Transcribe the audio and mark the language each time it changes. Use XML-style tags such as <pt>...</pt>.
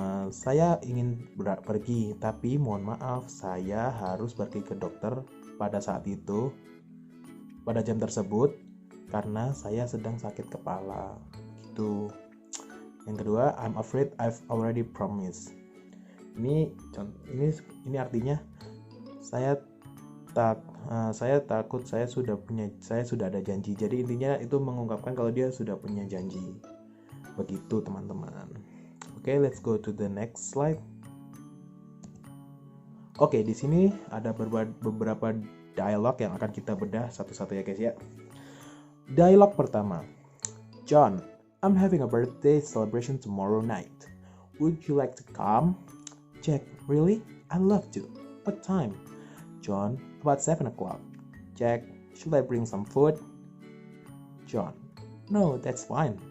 <id>Saya ingin pergi, tapi mohon maaf, saya harus pergi ke dokter pada saat itu, pada jam tersebut, karena saya sedang sakit kepala. Gitu. Yang kedua,</id> <en>I'm afraid I've already promised.</en> <id>Ini artinya saya takut saya sudah ada janji. Jadi intinya itu mengungkapkan kalau dia sudah punya janji. Begitu teman-teman.</id> <en>Oke, let's go to the next slide.</en> <id>Oke, di sini ada beberapa dialog yang akan kita bedah satu-satu ya guys ya. Dialog pertama.</id> <en>John, I'm having a birthday celebration tomorrow night. Would you like to come? Jack, really? I'd love to. What time? John, about 7 o'clock. Jack, should I bring some food? John, no, that's fine.</en>